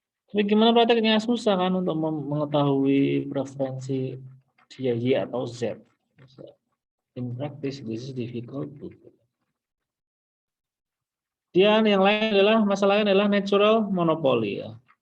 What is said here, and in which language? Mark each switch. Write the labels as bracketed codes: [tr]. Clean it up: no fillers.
[id] Tapi gimana prakteknya, susah kan untuk mengetahui preferensi dia Y atau Z. [en] In practice this is difficult. [id] Kemudian yang lain adalah masalahnya adalah natural monopoly ya.